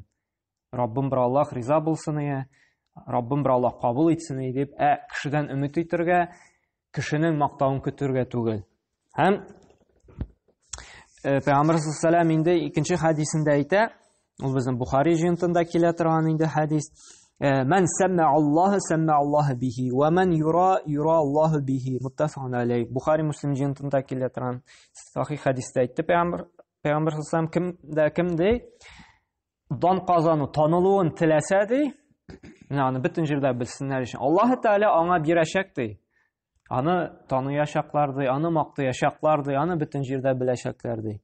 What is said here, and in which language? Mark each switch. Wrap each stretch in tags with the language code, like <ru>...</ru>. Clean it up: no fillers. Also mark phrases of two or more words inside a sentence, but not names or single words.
<tt>Раббым бер Аллаһ риза булсын ие, Раббым бер Аллаһ кабул итсен ие дип, кешедән өмет итәргә, кешенең мактавын көтәргә түгел. Һәм Пәйгамбер саллаллаһу инде икенче хадисендә әйтә, ул безнең Бухари җыентында килә торган инде хадис.</tt> <ar>من سمع الله به ومن يرائي الله به. متفق عليه.</ar> <tt>Бухари Муслим җыентында килә торган сахих хадистә әйтте Пәйгамбер саллаллаһу кемдә дан казану, танылуын теләсә ди, аны бөтен җирдә белсеннәр өчен Аллаһ Тәгалә аңа бирәчәк ди. Аны таныячаклар ди, аны мактаячаклар ди, аны бөтен җирдә беләчәкләр ди.</tt>